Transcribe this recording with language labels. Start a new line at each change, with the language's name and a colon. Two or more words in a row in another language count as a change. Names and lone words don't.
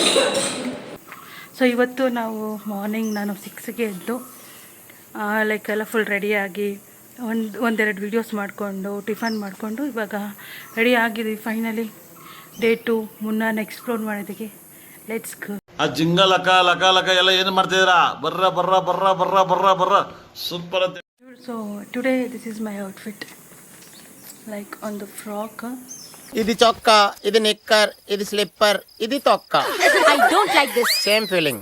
Kannada: ಸೊ ಇವತ್ತು ನಾವು ಮಾರ್ನಿಂಗ್ ನಾನು 6ಗೆ ಎದ್ದು ಲೈಕ್ ಎಲ್ಲ ಫುಲ್ ರೆಡಿಯಾಗಿ ಒಂದೆರಡು ವೀಡಿಯೋಸ್ ಮಾಡಿಕೊಂಡು ಟಿಫನ್ ಮಾಡಿಕೊಂಡು ಇವಾಗ ರೆಡಿ ಆಗಿದ್ದೀವಿ.
English: finally day 2
Kannada: ಮುನ್ನಾರ್ ಎಕ್ಸ್ಪ್ಲೋರ್ ಮಾಡಿದ್ದೀವಿ.
English: let's go.
Kannada: ಆ ಜಿಂಗ ಲಕ ಲಕ ಲಕ ಎಲ್ಲ ಏನು ಮಾಡ್ತಿದ್ದೀರಾ? ಬರ್ರ ಬರ್ರ ಬರ್ರ ಬರ್ರ ಬರ್ರ ಬರ್ರ ಸೂಪರ್ ಅಂತ.
English: so today this is my outfit, like on the frock.
Telugu: ఇది చొక్కా, ఇది నిక్కర్, ఇది స్లిప్పర్, ఇది తొక్క.
English: I don't like this. same feeling.